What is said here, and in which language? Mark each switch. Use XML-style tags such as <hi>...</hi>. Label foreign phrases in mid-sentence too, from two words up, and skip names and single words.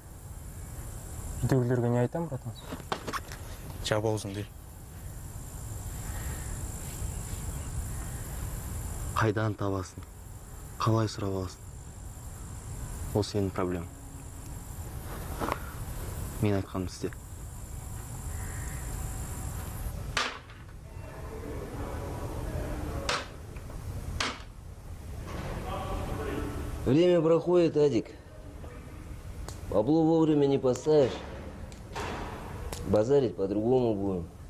<kk>Үйдегілерге не айтам, братан? Жап аузыңды. Қайдан табасың? Қалай сұрап аласың? Ол сенің проблемаң. Мен айтқанымды істе.</kk> <ru>Время проходит, Адик. Бабло вовремя не поставишь. Базарить по-другому будем.</ru>